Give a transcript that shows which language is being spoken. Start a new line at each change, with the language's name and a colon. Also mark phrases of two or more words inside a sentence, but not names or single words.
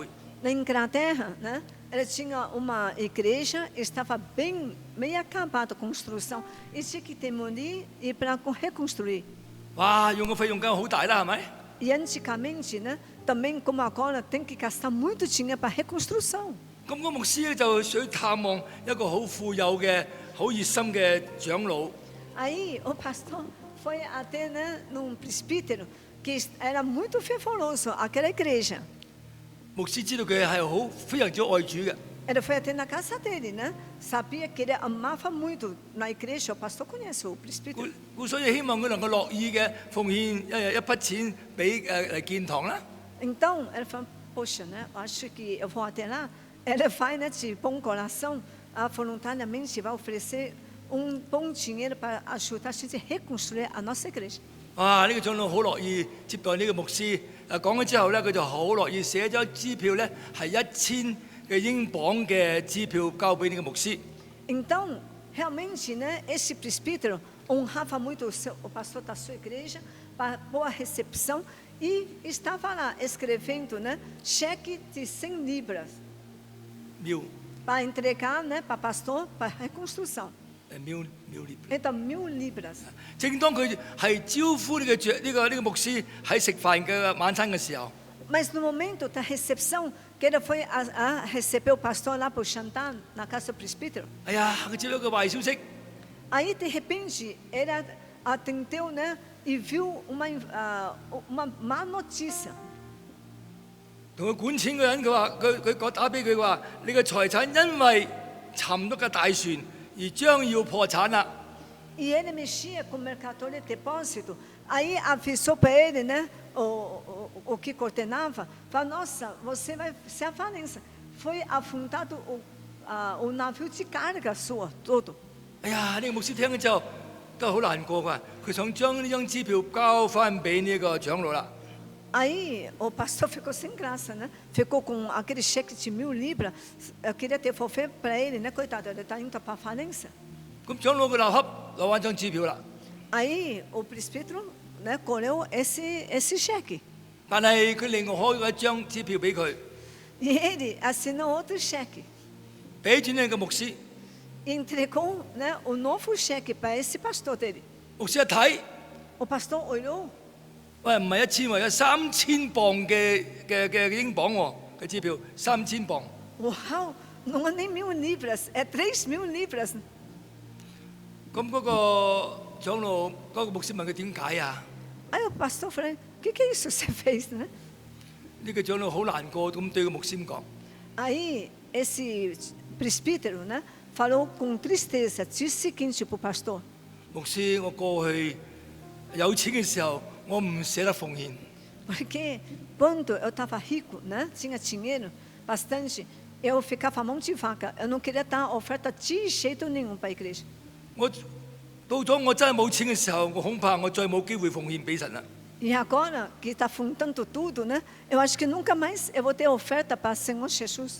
Portuguese: Na Inglaterra, né, ela tinha uma igreja, estava meio acabada a construção, e tinha que demolir e para reconstruir. 哇！
Cantonese: 用嘅費用梗係好大啦，係咪？
Portuguese: E antigamente, né, também como agora, tem que gastar muito dinheiro para reconstrução.
Cantonese: 咁個牧師咧就想探望一個好富有嘅、好熱心嘅長老。
Portuguese: Aí o pastor foi até, né, num presbítero que era muito fervoroso, aquela igreja.
Cantonese: 牧師知道佢係非常之愛主嘅。 Ele foi até na casa dele, né? Sabia que ele amava muito na igreja.
Portuguese: O pastor conhece o presbítero.
Cantonese: 所以希望佢能夠樂意嘅奉獻一筆錢俾嚟建堂啦。
Portuguese: Então ele falou, poxa, né? Acho que eu vou até lá. Ele vai, né, de bom coração, voluntariamente vai oferecer bom dinheiro para ajudar a gente a reconstruir a nossa igreja.
Cantonese: 呢個長老好樂意接待呢個牧師。講咗之後呢，佢就好樂意寫咗支票呢，係1000嘅英鎊嘅支票交俾呢個牧師。
Portuguese: Então, realmente, né, esse presbítero honrava muito o pastor da sua igreja para boa recepção e estava lá escrevendo, né, cheque de 100 libras 秒 para entregar, né, para pastor para reconstrução. 秒列。 Então, 1000 libras.
Cantonese: 正當佢係招呼呢個牧師喺食飯嘅晚餐嘅時候，
Portuguese: Mas no momento da recepção, que ele foi a receber o pastor lá para o jantar na casa do presbítero,
Cantonese: 哎呀，佢接到個壞消息，
Portuguese: aí de repente ele atendeu, né, e viu uma má notícia.
Cantonese: 同佢管錢嘅人佢話佢打俾佢話，你嘅財產因為沉咗嘅大船而將要破產啦。
Portuguese: E ele mexia com o mercador de depósito. Aí avisou para ele, né, o que coordenava, falou, nossa, você vai ser a falência. Foi afundado o navio de carga sua, todo.
Cantonese: 哎呀，呢個牧師聽咗之後都好難過㗎，佢想將呢張支票交翻俾呢個長老啦。
Portuguese: Aí o pastor ficou sem graça, né? Ficou com aquele cheque de 1000 libras. Eu queria devolver para ele, né? Coitado, ele está indo para a falência.
Cantonese: 咁長老佢立刻攞翻張支票啦，
Portuguese: Aí o presbítero, né, colheu esse cheque.
Cantonese: 但係佢另外開咗一張支票俾佢，
Portuguese: E ele assinou outro cheque.
Cantonese: 俾錢呢個牧師。
Portuguese: E entregou, né, o novo cheque para esse pastor dele.
Cantonese: 牧師一睇，
Portuguese: O pastor olhou.
Cantonese: 喂，唔係1000喎，有3000磅嘅英鎊喎嘅支票，3000磅。
Portuguese: Uau, não é nem 1000 libras, é 3000 libras.
Cantonese: 咁嗰個長老嗰個牧師問佢點解啊？
Portuguese: Aí o pastor falou, o que é isso que você fez, né?
Cantonese: 呢個長老好難過咁對個牧師咁講。
Portuguese: Aí esse presbítero, né, falou com tristeza, disse o seguinte para o pastor,
Cantonese: 牧師，我過去有錢嘅時候，我唔捨得奉獻。
Portuguese: porque quando eu estava rico, né, tinha dinheiro bastante, eu ficava mão de vaca, eu não queria dar oferta de jeito nenhum para a igreja.
Cantonese: 我到咗我真係冇錢嘅時候，我恐怕我再冇機會奉獻俾神啦。
Portuguese: E agora que está fundando tudo, né, eu acho que nunca mais eu vou ter oferta para o Senhor Jesus.